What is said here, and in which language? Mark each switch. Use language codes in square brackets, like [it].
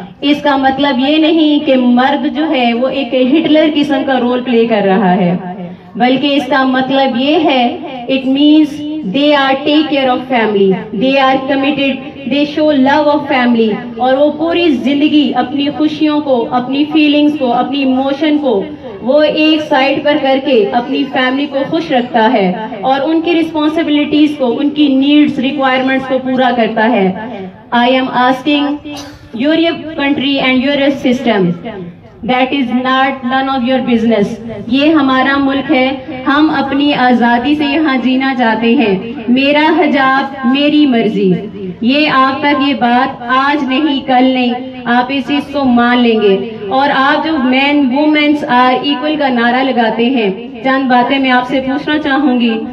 [ur] اس کا مطلب یہ نہیں کہ مرد جو ہے وہ ایک ہٹلر قسم کا رول پلے کر رہا ہے، بلکہ اس کا مطلب یہ ہے [en] It means they are take care of family, they are committed, they show love of family. [ur] اور وہ پوری زندگی اپنی خوشیوں کو، اپنی فیلنگز کو، اپنی ایموشن کو وہ ایک سائڈ پر کر کے اپنی فیملی کو خوش رکھتا ہے اور ان کی رسپانسبلٹیز کو، ان کی نیڈز، ریکوائرمنٹس کو پورا کرتا ہے. [en] I am asking your country and your system. That is not none of your business. [ur] یہ ہمارا ملک ہے، ہم اپنی آزادی سے یہاں جینا چاہتے ہیں. میرا حجاب میری مرضی. یہ آپ تک یہ بات آج نہیں کل نہیں، آپ اس چیز کو مان لیں گے. اور آپ جو [en] men womens are equal [ur] کا نعرہ لگاتے ہیں، چند باتیں میں آپ سے پوچھنا چاہوں گی.